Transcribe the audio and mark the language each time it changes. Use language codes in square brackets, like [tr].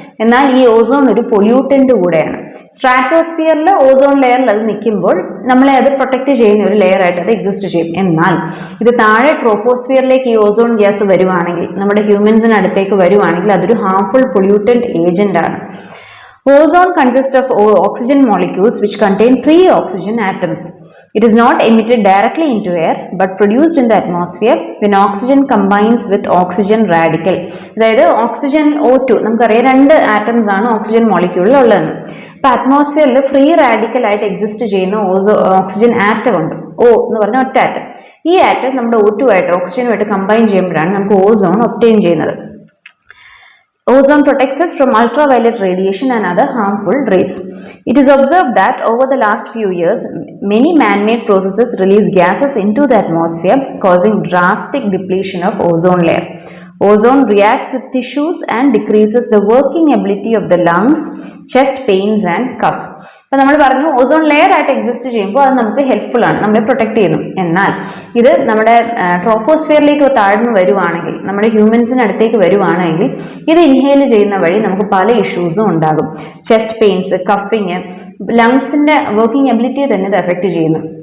[ml] എന്നാൽ ഈ ഓസോൺ ഒരു പൊല്യൂട്ടന്റ് കൂടെയാണ്. സ്ട്രാറ്റോസ്ഫിയറിൽ ഓസോൺ ലെയറിൽ അത് നിൽക്കുമ്പോൾ നമ്മളെ അത് പ്രൊട്ടക്ട് ചെയ്യുന്ന ഒരു ലെയർ ആയിട്ട് അത് എക്സിസ്റ്റ് ചെയ്യും. എന്നാൽ ഇത് താഴെ ട്രോപ്പോസ്ഫിയറിലേക്ക് ഈ ഓസോൺ ഗ്യാസ് വരുവാണെങ്കിൽ, നമ്മുടെ ഹ്യൂമൻസിന് അടുത്തേക്ക് വരുവാണെങ്കിൽ അതൊരു ഹാർംഫുൾ പൊല്യൂട്ടന്റ് ഏജന്റ് ആണ്. [en] Ozone consists of oxygen molecules which contain 3 oxygen atoms. It is not emitted directly into air but produced in the atmosphere when oxygen combines with oxygen radical. [ml] അതായത് oxygen O2 നമുക്കറിയാം 2 atoms ആണ് oxygen മോളിക്യൂളിൽ ഉള്ളതെന്ന്. അപ്പൊ അറ്റ്മോസ്ഫിയറിൽ free radical ആയിട്ട് exist ചെയ്യുന്ന oxygen atom ഉണ്ട്, O എന്ന് പറഞ്ഞ ഒറ്റ ആറ്റം. ഈ ആറ്റം നമ്മുടെ O2 ആയിട്ട് ഓക്സിജനുമായിട്ട് കമ്പൈൻ ചെയ്യുമ്പോഴാണ് നമുക്ക് ഓസോൺ ഒബ്റ്റെയിൻ ചെയ്യുന്നത്. [en] Ozone protects us from ultraviolet radiation and other harmful rays. It is observed that over the last few years, many man-made processes release gases into the atmosphere, causing drastic depletion of ozone layer. Ozone reacts with tissues and decreases the working ability of the lungs, chest pains and cough. [ml] അപ്പോൾ നമ്മൾ പറഞ്ഞു ozone layer ആയിട്ട് exist ചെയ്യുമ്പോൾ അത് നമുക്ക് helpful ആണ്, നമ്മളെ protect ചെയ്യുന്നു. എന്നാൽ ഇത് നമ്മുടെ ട്രോപ്പോസ്ഫിയറിലേക്ക് താഴ്ന്നു വരുവാണെങ്കിൽ, നമ്മുടെ ഹ്യൂമൻസിന് അടുത്തേക്ക് വരുവാണെങ്കിൽ ഇത് ഇൻഹേൽ ചെയ്യുന്ന വഴി നമുക്ക് പല ഇഷ്യൂസും ഉണ്ടാകും. ചെസ്റ്റ് പെയിൻസ്, കഫിങ്, ലങ്സിന്റെ വർക്കിംഗ് എബിലിറ്റിയെ തന്നെ ഇത് എഫക്ട് ചെയ്യുന്നു.